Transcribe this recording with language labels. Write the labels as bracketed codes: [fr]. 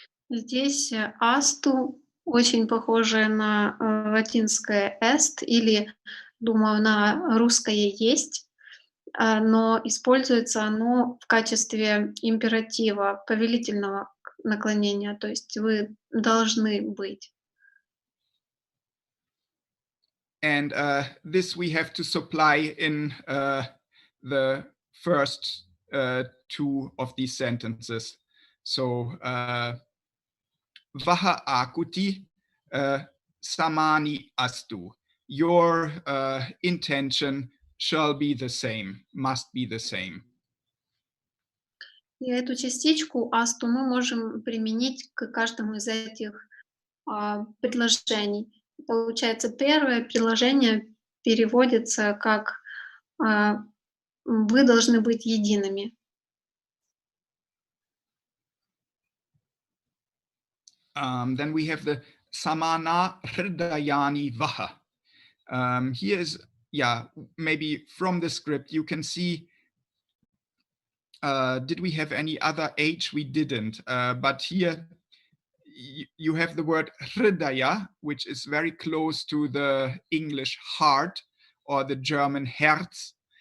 [ru] Здесь асту очень похоже на латинское est или, думаю, на русское есть, но используется оно в качестве императива, повелительного наклонения, то есть вы должны быть. [en] And this we have to supply in the first two of these sentences. [sa] So, Vaha akuti samani astu. [en] Your intention shall be the same, must be the same. [ru] И эту частичку асту мы можем применить к каждому из этих предложений. Получается, первое предложение переводится как «вы должны быть едиными». [en] Then we have the [sa] samana hridayani vaha. [en] Here is, yeah, maybe from the script you can see, did we have any other H? We didn't, but here you have the word hridaya, which is very close to the English heart or the German Herz.